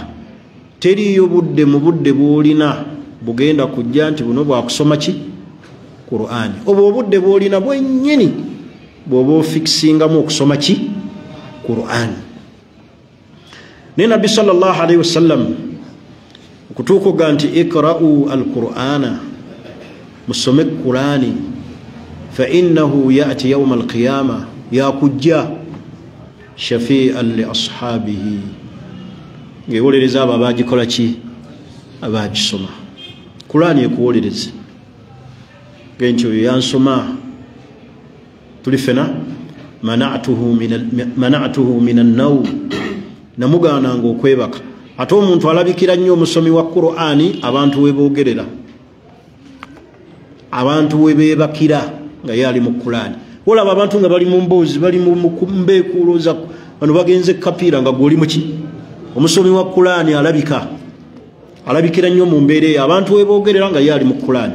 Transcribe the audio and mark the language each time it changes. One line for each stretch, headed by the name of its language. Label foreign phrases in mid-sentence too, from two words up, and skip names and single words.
Ganda: Teriyo budde mu budde bw'olina bugenda kujja nti buno bwakusoma ki Qur'ani. Obwo obudde bw'olina bwennyini bw'oba ofikisingamu okusoma ki Qur'ani. Ne Nabbi
Arabic: صلى الله عليه وسلم
Ganda: okutuuka nti
Arabic: اقرؤوا القرآن,
Ganda: musome Qur'ani,
Arabic: فإنه يأتي يوم القيامة,
Ganda: yakujja
Arabic: شفيعا لأصحابه,
Ganda: ngewolereza abo abagikola ki abagisoma. Qur'ani ekuwolereze genti oyo yansoma tuli fena
Arabic: منعته من النوم,
Ganda: namugaananga okwebaka. Ate omuntu alabikira nnyo omusomi wa Qur'ani abantu webogerera, abantu webebakira nga yali mu Qur'ani. Olaba abantu nga bali mu mboozi, bali mu mbeekuulooza, bano bagenze kapiira nga gwoli muki omusomi wa Qur'ani alabikira nnyo mu mbeera eyo, abantu webogerera nga yali mu Qur'ani.